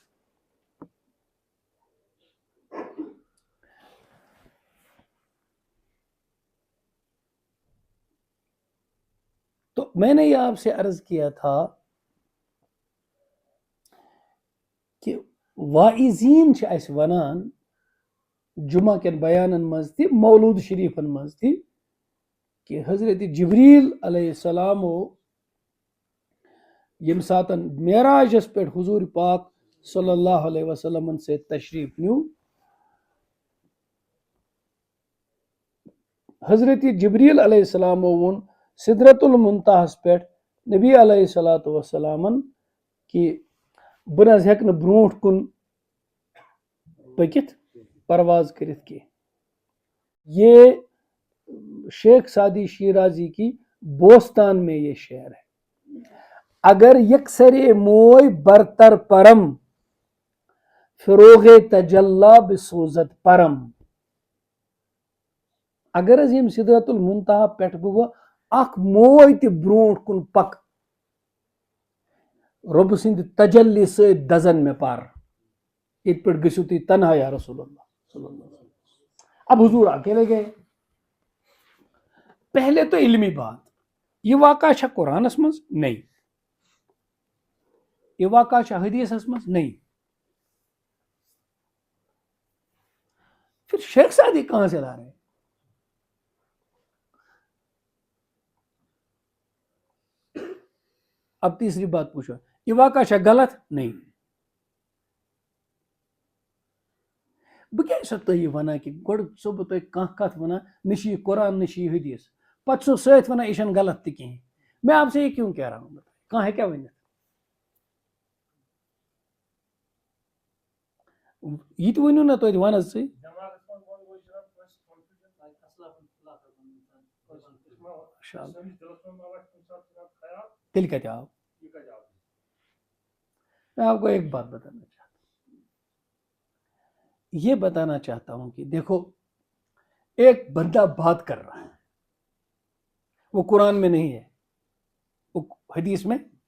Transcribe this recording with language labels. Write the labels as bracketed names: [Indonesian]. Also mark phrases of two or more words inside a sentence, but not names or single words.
[Urdu] تو میں نے یہ آپ سے عرض کیا تھا کہ [Kashmiri] واعظین چھِ اَسہِ وَنان جمعہ کٮ۪ن بیانن منٛز تہِ مولوٗد شریفن منٛز تہِ کہ حضرت جبریل [Arabic] علیہ السلام [Kashmiri] ییٚمہِ ساتن معراجس پٮ۪ٹھ حضور پاک [Arabic] صلی اللہ علیہ وسلم [Kashmiri] سے تشریف نیو حضرت جبریل [Arabic] علیہ السلام [Kashmiri] ووٚن سدرت المنتہس پٮ۪ٹھ نبی علیہ الصلوۃ والسلامن کہ بہٕ نہ حظ ہیٚکہٕ نہٕ برونٛٹھ کُن پٔکِتھ پرواز کٔرِتھ کینٛہہ. [Urdu] یہ شیخ سعدی شیرازی کی بوستان میں یہ شعر ہے. [Persian] اگر یکسر موئے برتر پرم فروغ تجلا بسوزت پرم. [Kashmiri] اگر حظ یم سدرت المنتہا پٮ۪ٹھ بہٕ اکھ موے تہِ برونٛٹھ کُن پک رۄبہٕ سٕنٛدِ تجلی سۭتۍ دزن مےٚ پر. ییٚتہِ پٮ۪ٹھ گٔژھِو تُہۍ تنہا یا [Arabic] رسول اللہ صلی اللہ علیہ وسلم. [Urdu] اب حضور اکیلے گئے. پہلے تو علمی بات [Kashmiri] یہ واقعہ چھا قرآنس منٛز نہیں, یہ واقعہ چھا حدیثس منٛز نہیں. [Urdu] پھر شیخ سعدی کہاں سے لا رہے ہیں؟ اب تیسری بات پوچھو, [Kashmiri] یہ واقعہ چھا غلط نہیں. بہٕ کیٛازِ چھُسو تۄہہِ یہِ وَنان کہِ گۄڈٕ چھُسو بہٕ تۄہہِ کانٛہہ کَتھ وَنان, نہ چھِ یہِ قرآن نہ چھِ یہِ حدیث, پتہٕ چھُسو سۭتۍ وَنان یہِ چھَنہٕ غلط تہِ کِہیٖنۍ. [Urdu] میں آپ سے یہ کیوں کہہ رہا ہوں, [Kashmiri] کانٛہہ ہیٚکیٛاہ ؤنِتھ؟ یہِ تہِ ؤنِو نا توتہِ وَن حظ ژٕے. تیٚلہِ کَتہِ آو؟ [Urdu] میں آپ کو ایک بات بتانا چاہتا ہوں, یہ بتانا چاہتا ہوں کہ دیکھو ایک بندہ بات کر رہا ہے, وہ قرآن میں نہیں ہے, وہ حدیث میں.